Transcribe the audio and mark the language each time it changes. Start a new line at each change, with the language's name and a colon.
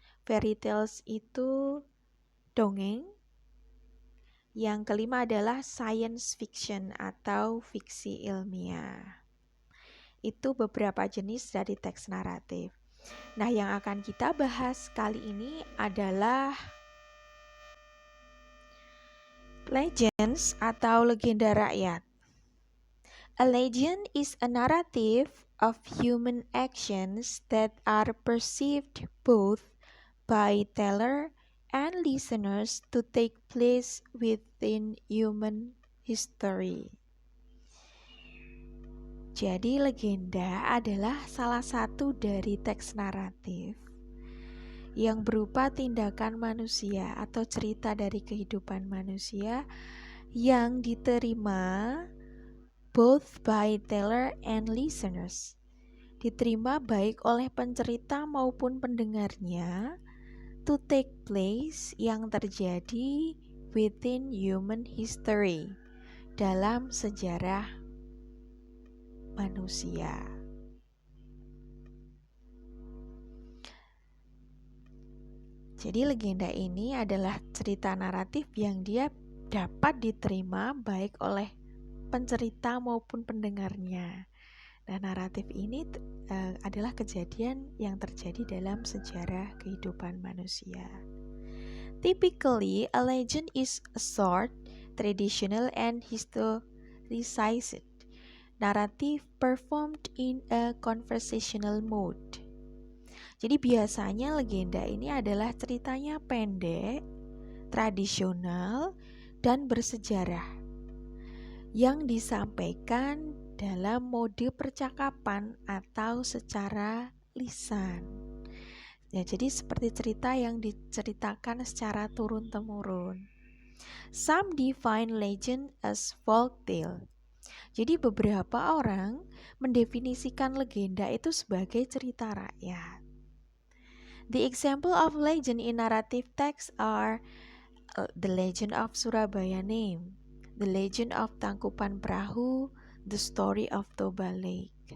English: Fairy tales
Indonesian: itu dongeng. Yang kelima adalah science fiction atau fiksi ilmiah. Itu beberapa jenis dari teks naratif. Nah, yang akan kita bahas kali ini adalah legends atau legenda rakyat.
English: A legend is a narrative of human actions that are perceived both by teller and listeners to take place within human history.
Indonesian: Jadi legenda adalah salah satu dari teks naratif yang berupa tindakan manusia atau cerita dari kehidupan manusia yang diterima
English: both by teller and listeners.
Indonesian: Diterima baik oleh pencerita maupun pendengarnya,
English: to take place,
Indonesian: yang terjadi
English: within human history,
Indonesian: dalam sejarah manusia. Jadi legenda ini adalah cerita naratif yang dia dapat diterima baik oleh pencerita maupun pendengarnya. Nah, naratif ini adalah kejadian yang terjadi dalam sejarah kehidupan manusia.
English: Typically, a legend is a short, traditional, and historicized narrative performed in a conversational mode.
Indonesian: Jadi biasanya legenda ini adalah ceritanya pendek, tradisional, dan bersejarah yang disampaikan dalam mode percakapan atau secara lisan. Ya, jadi seperti cerita yang diceritakan secara turun-temurun.
English: Some define legend as folk tale.
Indonesian: Jadi beberapa orang mendefinisikan legenda itu sebagai cerita rakyat.
English: The example of legend in narrative text are the legend of Surabaya Name, the legend of Tangkupan Perahu, the story of Toba Lake.